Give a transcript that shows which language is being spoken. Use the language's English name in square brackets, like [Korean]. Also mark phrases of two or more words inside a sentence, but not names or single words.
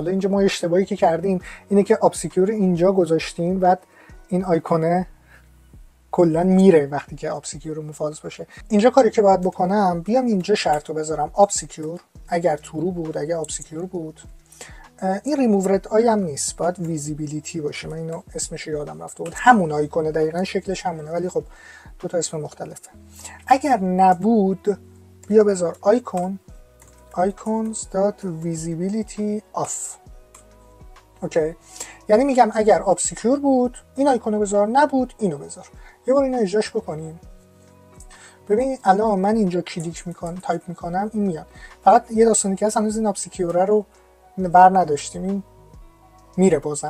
[Persian] حالا اینجا ما اشتباهی که کردیم اینه که obscure اینجا گذاشتیم، بعد این آیکونه کلا میره وقتی که obscure رو فالس باشه. اینجا کاری که باید بکنم بیام اینجا شرط رو بذارم obscure اگر ترو بود، اگر obscure بود. این [English] remove red eye [Persian] هم نیست، باید visibility باشه. من اینو اسمش یادم رفته بود، همون آیکونه دقیقاً شکلش همونه ولی خب دو تا اسم مختلفه. اگر نبود بیا بذار [English] icons.visibility off. [Persian] اوکی، یعنی میگم اگر obscure بود این آیکونو بذار، نبود اینو بذار. یه بار اینو اجراش بکنیم. ببین الان من اینجا کلیک میکنم، تایپ میکنم، این میاد. فقط یه داستانی که هست، هنوز این obscure رو بر نداشتیم، این میره بازم.